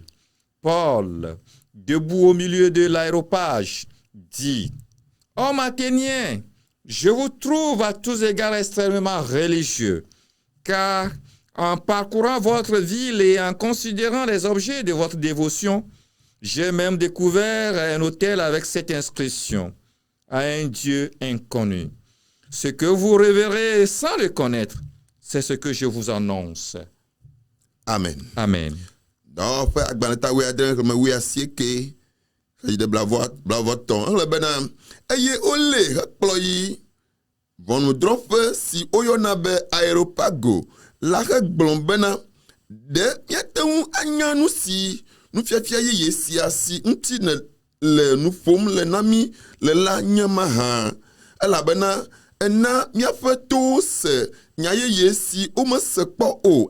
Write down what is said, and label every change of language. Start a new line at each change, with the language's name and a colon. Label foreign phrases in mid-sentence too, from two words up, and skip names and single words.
French: Paul, debout au milieu de l'aéropage, dit: hommes athéniens, je vous trouve à tous égards extrêmement religieux, car en parcourant votre ville et en considérant les objets de votre dévotion, j'ai même découvert un autel avec cette inscription: à un Dieu inconnu. Ce que vous révérez sans le connaître, c'est ce que je vous annonce. Amen. Amen.
Ewe: Ʋɔnudrɔ̃ƒe si woyɔna be aeropago la hegblɔ bena ɖe míate ŋu anya nu si nufiafia yeye sia si ŋuti le nu ƒom le na mí le la nye mahã, elabena ena míaƒe towo se nya yeye si womese kpɔ o.